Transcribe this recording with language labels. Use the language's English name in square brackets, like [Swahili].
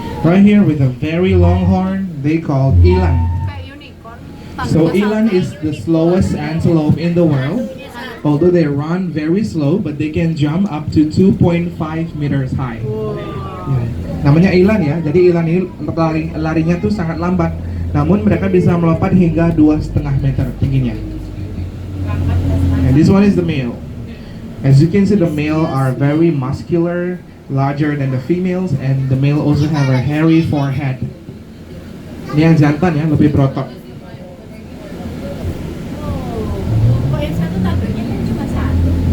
[English] Right here with a very long horn, they called eland. [Indonesian] Kayak unicorn. [English] So eland is the slowest antelope in the world. Although they run very slow, but they can jump up to 2.5 meters high. [Indonesian] Ya. Namanya eland ya, jadi eland ini larinya tuh sangat lambat. Namun mereka bisa melompat hingga 2,5 meter tingginya. [English] And this one is the male. As you can see, the male are very muscular, larger than the females, and the male also have a hairy forehead. [Indonesian] Ini yang jantan ya, lebih berotot. Kok yang satu tanduknya kan cuma satu?